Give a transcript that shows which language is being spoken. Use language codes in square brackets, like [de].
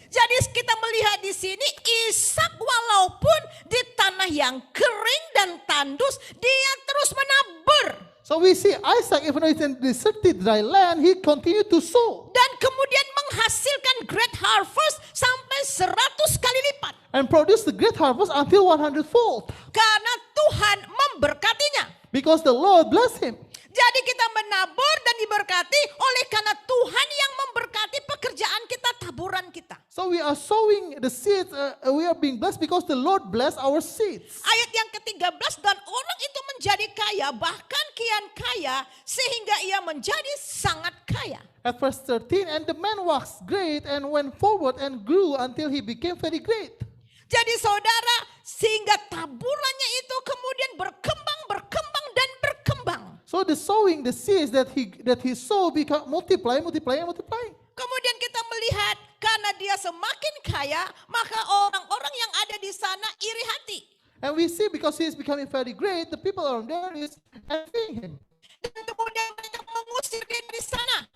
[id] Jadi kita melihat di sini Ishak walaupun di tanah yang kering dan tandus, dia terus menabur. [en] So we see Isaac, even though it's in deserted dry land, he continued to sow. [id] Dan kemudian menghasilkan [en] great harvest [id] sampai 100 kali lipat. [en] And produced the great harvest until 100-fold. [id] Karena Tuhan memberkatinya. [en] Because the Lord blessed him. [id] Jadi kita menabur dan diberkati oleh karena Tuhan yang memberkati pekerjaan kita, taburan kita. [en] So So we are sowing the seeds, we are being blessed because the Lord bless our seeds. [id] Ayat yang ke-13, dan orang itu menjadi kaya, bahkan kian kaya, sehingga ia menjadi sangat kaya. [en] At verse 13, and the man waxed great and went forward and grew until he became very great. [id] Jadi saudara, sehingga taburannya itu kemudian berkembang, berkembang, dan berkembang. [en] So the sowing, the seeds that he sowed become multiplying. [id] Kemudian kita melihat karena dia semakin kaya, maka orang-orang yang ada di sana iri hati. [en] And we see because he is becoming very great, the people around there is envying him. [id] Dan kemudian mereka mengusir dia dari sana.